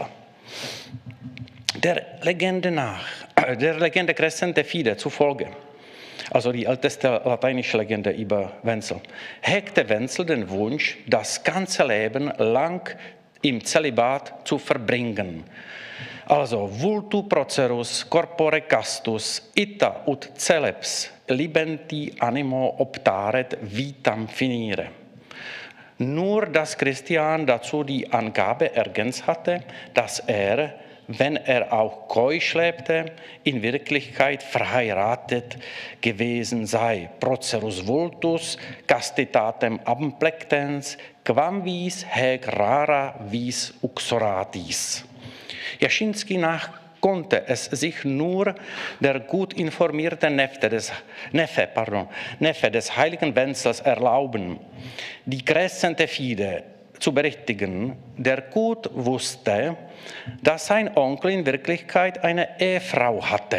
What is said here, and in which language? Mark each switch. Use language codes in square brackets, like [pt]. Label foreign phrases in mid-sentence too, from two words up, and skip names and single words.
[de] Der Legende Crescente Fide zufolge, also die älteste lateinische Legende über Wenzel, hegte Wenzel den Wunsch, das ganze Leben lang im Zölibat zu verbringen. [la] Also vultu procerus corpore castus ita ut celebs libenti animo optaret vitam finire. [de] Nur dass Christian dazu die Angabe ergänzt hatte, dass er, wenn er auch keusch lebte, in Wirklichkeit verheiratet gewesen sei. [la] Procerus vultus, castitatem amplectens, quam vis hec rara vis uxoratis. [de] Jaschinski nach konnte es sich nur der gut informierte Neffe des heiligen Wenzels erlauben, die Crescente Fide zu berichtigen, der gut wusste, dass sein Onkel in Wirklichkeit eine Ehefrau hatte.